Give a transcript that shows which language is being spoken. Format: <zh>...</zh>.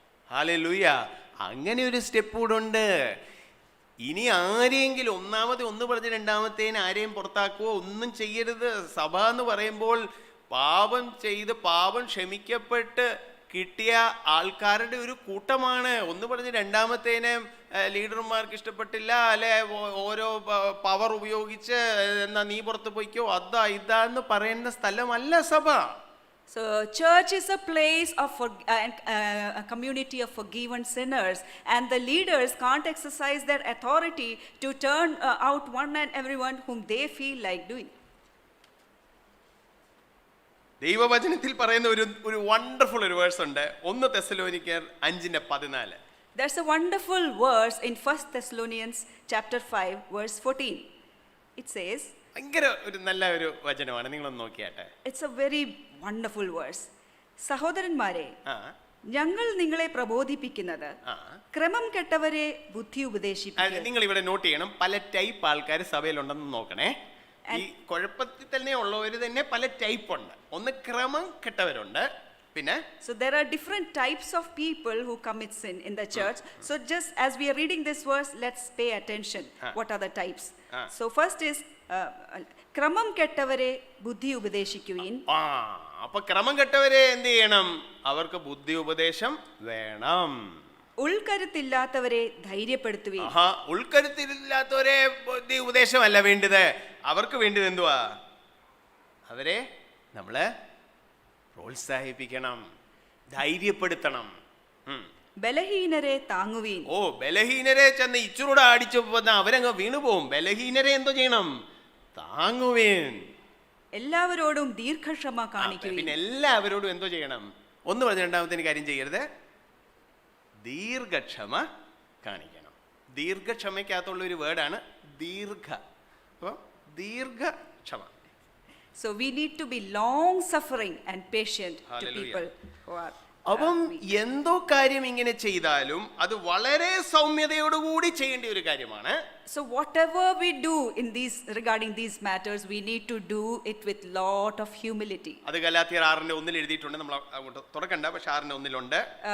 <ml>Hallelujah, അങ്ങനെ ഒരു step കൂടെ ഉണ്ട്. ഇനി ആരെങ്കിലും ഒന്നാമത് 1 പറഞ്ഞ് 2ാമത്തേന് ആരെയും പുറത്താക്കുവോ ഒന്നും ചെയ്യരുത്. സഭ എന്ന് പറയുമ്പോൾ പാപം ചെയ്ത് പാപം ക്ഷമിക്കപ്പെട്ട് കിട്ടിയ ആൾക്കാരുടെ ഒരു കൂട്ടമാണ്. ഒന്ന് പറഞ്ഞ് രണ്ടാമത്തേനെ ലീഡർമാർക്ക് ഇഷ്ടപ്പെട്ടില്ല, അല്ലെ ഓരോ പവർ ഉപയോഗിച്ച് എന്നാ നീ പുറത്ത് പോയിക്കോ അതാ ഇതാന്ന് പറയുന്ന സ്ഥലമല്ല സഭ.</ml> <en>So, church is a place of a community of forgiven sinners, and the leaders can't exercise their authority to turn out one and everyone whom they feel like doing.</en> <ml>ദൈവവചനത്തിൽ പറയുന്ന ഒരു വണ്ടർഫുൾ ഒരു വേഴ്സ് ഉണ്ട്, 1 തെസ്സലോനിക്കർ 5:14.</ml> <en>There's a wonderful verse in 1 Thessalonians chapter 5 verse 14. It says,</en> <ml>ഭയങ്കര ഒരു നല്ല ഒരു വചനമാണ്, നിങ്ങളൊന്ന് നോക്കിയാട്ടെ.</ml> <en>it's a very wonderful verse.</en> <ml>സഹോദരന്മാരെ, ആ ഞങ്ങൾ നിങ്ങളെ പ്രബോധിപ്പിക്കുന്നത് ആ ക്രമം കെട്ടവരെ ബുദ്ധി ഉപദേശിപ്പിക്കുക. നിങ്ങൾ ഇവിടെ നോട്ട് ചെയ്യണം, പല ടൈപ്പ് ആൾക്കാർ സഭയിലുണ്ടെന്ന് നോക്കണേ. ഈ കുഴപ്പത്തിൽ തന്നെ ഉള്ളവര് തന്നെ പല ടൈപ്പ് ഉണ്ട്. ഒന്ന് ക്രമം കെട്ടവരുണ്ട്, പിന്നെ</ml> <en>So there are different types of people who commit sin in the church. So just as we are reading this verse, let's pay attention. What are the types? So first is</en> <ml>ക്രമം കെട്ടവരെ ബുദ്ധി ഉപദേശിക്കുവിൻ. അപ്പൊ ക്രമം കെട്ടവരെ എന്ത് ചെയ്യണം? അവർക്ക് ബുദ്ധി ഉപദേശം വേണം. ഉൾക്കരുത്തില്ലാത്തവരെ ധൈര്യപ്പെടുത്തുവിൻ. ഉൾക്കരുത്തില്ലാത്തവരെ ബുദ്ധി ഉപദേശമല്ല വേണ്ടത്, അവർക്ക് വേണ്ടത് എന്തുവാ? അവരെ നമ്മള് പ്രോത്സാഹിപ്പിക്കണം, ധൈര്യപ്പെടുത്തണം. ബലഹീനരെ താങ്ങുവീൻ. ബലഹീനരെ ചെന്ന് ഇച്ചൂടെ അടിച്ചു അവരങ്ങ് വീണുപോകും. ബലഹീനരെ എന്തോ ചെയ്യണം? താങ്ങുവീൻ. എല്ലാവരോടും ദീർഘക്ഷമ കാണിക്കുവിൻ. പിന്നെ എല്ലാവരോടും എന്തോ ചെയ്യണം? ഒന്ന് പറഞ്ഞ രണ്ടാമത്തെ കാര്യം ചെയ്യരുത്, ദീർഘക്ഷമ കാണിക്കണം. ദീർഘക്ഷമയ്ക്കകത്തുള്ള ഒരു വേർഡാണ് ദീർഘ. അപ്പൊ ദീർഘക്ഷമ.</ml> <en>So we need to be long suffering and patient to people who are</en> <ml>അപ്പം എന്തോ കാര്യം ഇങ്ങനെ ചെയ്താലും അത് വളരെ സൗമ്യതയോടുകൂടി ചെയ്യേണ്ട ഒരു കാര്യമാണ്.</ml> <en>So whatever we do in regarding these matters, we need to do it with lot of humility.</en> <ml>അത് ഗലാത്യർ 6:1 എഴുതിയിട്ടുണ്ട്, നമ്മൾ അങ്ങോട്ട് തുറക്കണ്ട, പക്ഷെ 6:1</ml>